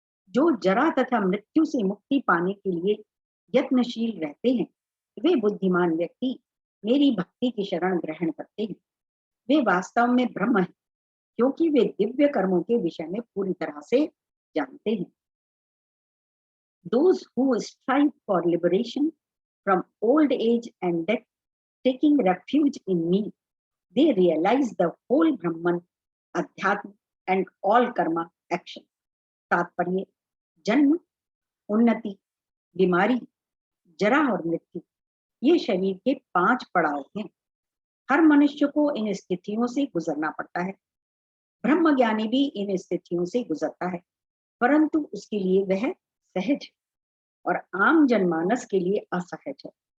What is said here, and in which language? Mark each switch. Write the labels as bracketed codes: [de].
[hi] जो जरा तथा मृत्यु से मुक्ति पाने के लिए यत्नशील रहते हैं, वे बुद्धिमान व्यक्ति मेरी भक्ति की शरण ग्रहण करते हैं। वे वास्तव में ब्रह्म हैं, क्योंकि वे दिव्य कर्मों के विषय में पूरी तरह से जानते हैं। [en] Those who strive for liberation from old age and death, taking refuge in me, they realize the whole Brahman, Adhyatma and all karma action. [hi] तात्पर्य, जन्म, उन्नति, बीमारी, जरा और मृत्यु, ये शरीर के 5 पड़ाव हैं। हर मनुष्य को इन स्थितियों से गुजरना पड़ता है। ब्रह्म ज्ञानी भी इन स्थितियों से गुजरता है, परंतु उसके लिए वह सहज और आम जनमानस के लिए असहज है।